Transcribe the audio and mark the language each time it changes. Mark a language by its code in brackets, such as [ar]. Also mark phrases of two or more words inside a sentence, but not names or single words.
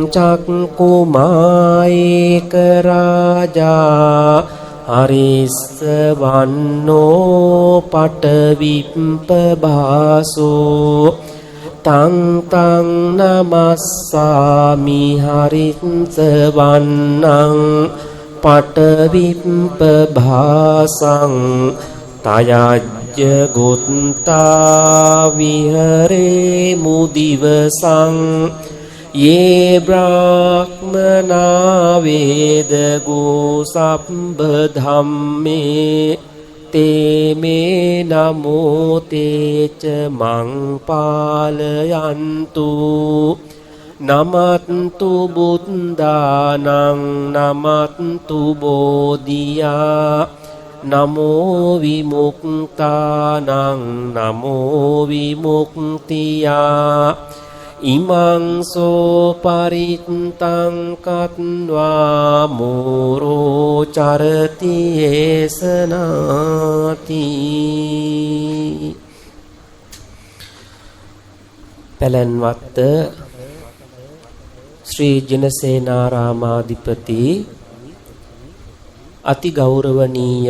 [pi] චක්කුමායේක රාජා හරිස්ස වන්නෝ පටවිප්පභාසෝ තං තං නමස්සාමි හරිස්ස වන්නං පටවිප්පභාසං තයජ්ජ ගොත්තා විහරේ මුදිවසං යේ බ්‍රාහ්මනා වේදගෝ සම්බ ධම්මේ තේ මේ නමෝ තේච මං පාලයන්තු නමත්තු බුද්ධානං නමත්තු බෝධියා නමෝ විමුක්තානං නමෝ විමුක්තියා ඉමං සෝ පරිත්තං කତ୍වා මෝරෝ චරති ඒසනාති. [si] පැලැන්වත්ත ශ්‍රී ජනසේනාරාමාධිපති අති ගෞරවනීය